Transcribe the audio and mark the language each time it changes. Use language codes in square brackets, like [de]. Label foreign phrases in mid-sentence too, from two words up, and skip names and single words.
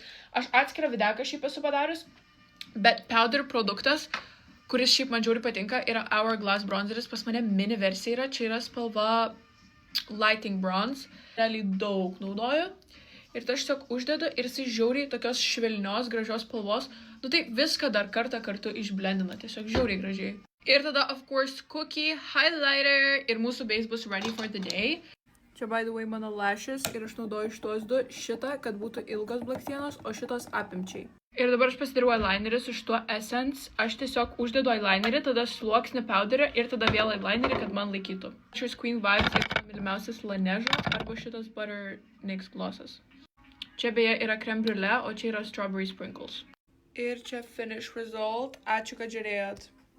[lt] Aš atskirą videką šiaip esu padarius, bet powder produktas, kuris šiaip man žiauriai patinka, yra Hourglass bronzeris. Pas mane mini versija yra. Čia yra spalva Lighting Bronze. Realiai daug naudoju. Ir tai aš tiesiog uždedu ir jisai žiauriai tokios švelnios, gražios spalvos. Nu tai viską dar kartą kartu išblendina. Tiesiog žiauriai gražiai. Ir tada, [en] of course, cookie, highlighter [lt] ir mūsų [en] base bus ready for the day. Čia, by the way, [lt] mano lashes ir aš naudoju šitos du. Šitą, kad būtų ilgos blakstienos, o šitos apimčiai. Ir dabar aš pasidariau eyelinerį su šituo Essence. Aš tiesiog uždedu eyelinerį, tada sluoksnį powderio ir tada vėl eyelinerį, kad man laikytų. Šis Queen Vibes ir mylimiausias Laneige arba šitas Butter NYX glossas. Čia beje yra creme brulee, o čia yra strawberry sprinkles. Ir čia [en] finish result. [lt] Ačiū, kad žiūrėjot.